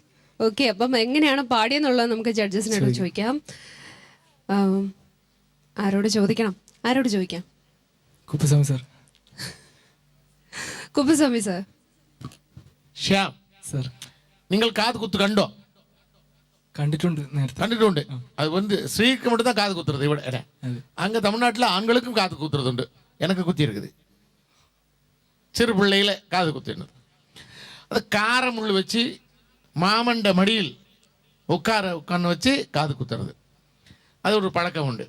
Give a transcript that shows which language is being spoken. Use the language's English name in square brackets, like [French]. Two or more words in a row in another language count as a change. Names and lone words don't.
[Malayalam] ഓക്കെ, അപ്പം എങ്ങനെയാണ് പാടിയെന്നുള്ളത് നമുക്ക് ജഡ്ജസിനോട് ചോദിക്കാം. ആരോട് ചോദിക്കാം? കുപ്പസ്വാമി സാർ. കുപ്പസ്വാമി സാർ. ശ്യാം സാർ നിങ്ങൾ കാത് കുത്ത് കണ്ടോ? കണ്ടിട്ടുണ്ട് നേരത്തെ. [Tamil] கண்டுட்டு அது வந்து ஸ்ரீக்கு மட்டும் தான் காது குத்துறது இவட அங்கே தமிழ்நாட்டில் ஆண்களுக்கும் காது குத்துறது உண்டு. எனக்கு குத்தி இருக்குது சிறு பிள்ளையில காது குத்தினது. அது காரமுள் வச்சு மாமண்ட மடியில் உட்காந்து வச்சு காது குத்துறது அது ஒரு பழக்கம் உண்டு.